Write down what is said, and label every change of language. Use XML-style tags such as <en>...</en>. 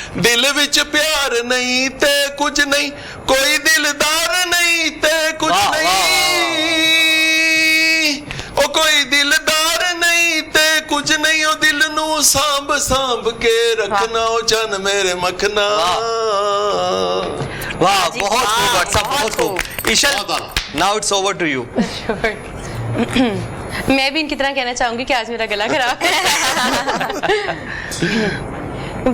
<pa>دل وچ پیار نہیں تے کچھ نہیں, کوئی دلدار نہیں تے کچھ نہیں, او کوئی دلدار نہیں تے کچھ نہیں, او دل نو سانب سانب کے رکھنا. او چن میرے مکھنا.</pa> <ur>واہ, بہت خوب بٹ صاحب, بہت خوب.</ur> <en>Aishal, now it's over to you.</en> <ur>میں بھی ان کی طرح کہنا چاہوں گی کہ آج میرا گلا خراب ہے.</ur>